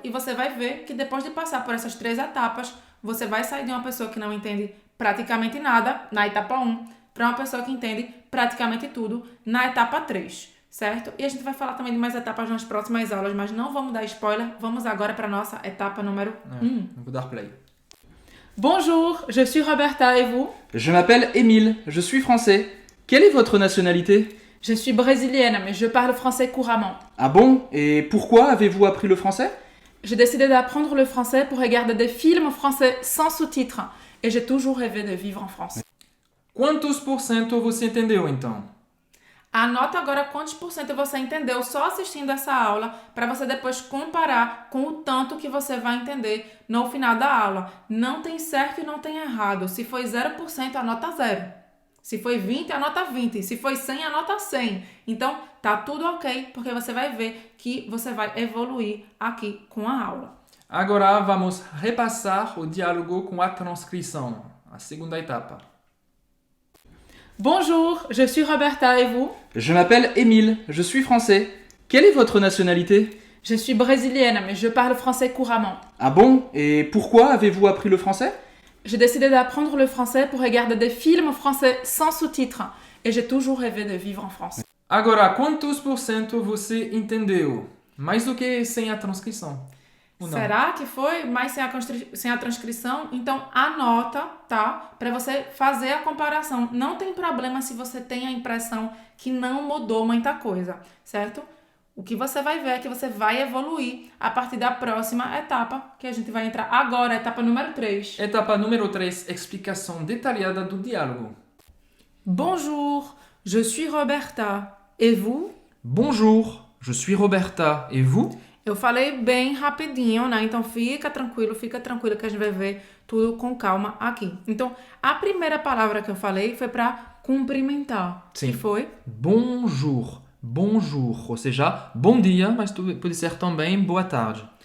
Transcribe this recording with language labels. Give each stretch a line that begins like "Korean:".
Portuguese: E você vai ver que depois de passar por essas 3 etapas, você vai sair de uma pessoa que não entende praticamente nada na etapa 1 para uma pessoa que entende praticamente tudo na etapa 3, certo? E a gente vai falar também de mais etapas nas próximas aulas, mas não vamos dar spoiler. Vamos agora para a nossa etapa número 1. Vou dar play.
French: Bonjour, je suis Roberta et vous? Je m'appelle Émile, je suis français. Quelle est votre nationalité? Je suis brésilienne, mais je parle français couramment. Ah bon? Et pourquoi avez-vous appris le français? J'ai décidé d'apprendre le français pour regarder des films français sans sous-titres. Et j'ai toujours rêvé de vivre en France.
Portuguese: Quantos por cento você entendeu então? Anota agora quantos por cento você entendeu só assistindo essa aula, para você depois comparar com o tanto que você vai entender no final da aula. Não tem certo e não tem errado. Se foi 0%, anota 0. Se foi 20, anota 20. Se foi 100, anota 100. Então, tá tudo ok, porque você vai ver que você vai evoluir aqui com a aula. Agora vamos repassar o diálogo com a transcrição, a segunda etapa.
French: Bonjour, je suis Roberta et vous? Je m'appelle Émile, je suis français. Quelle est votre nationalité? Je suis brésilienne, mais je parle français couramment. Ah bon? Et pourquoi avez-vous appris le français? J'ai décidé d'apprendre le français pour regarder des films français sans sous-titres. Et j'ai toujours rêvé de vivre en France.
Portuguese: Agora, quantos por cento você entendeu? Mais do que sem a transcrição. Ou não? Será que foi? Mas sem a transcrição? Então, anota, tá? Para você fazer a comparação. Não tem problema se você tem a impressão que não mudou muita coisa, certo? O que você vai ver é que você vai evoluir a partir da próxima etapa, que a gente vai entrar agora, etapa número 3. Etapa número 3, explicação detalhada do diálogo.
French: Bonjour, je suis Roberta. Et vous? Bonjour, je suis Roberta. Et vous?
Portuguese: Eu falei bem rapidinho, né? Então fica tranquilo que a gente vai ver tudo com calma aqui. Então, a primeira palavra que eu falei foi para cumprimentar. Sim. Que foi?
French: Bonjour, bonjour.
Portuguese: Ou seja, bom dia, mas pode ser também boa tarde.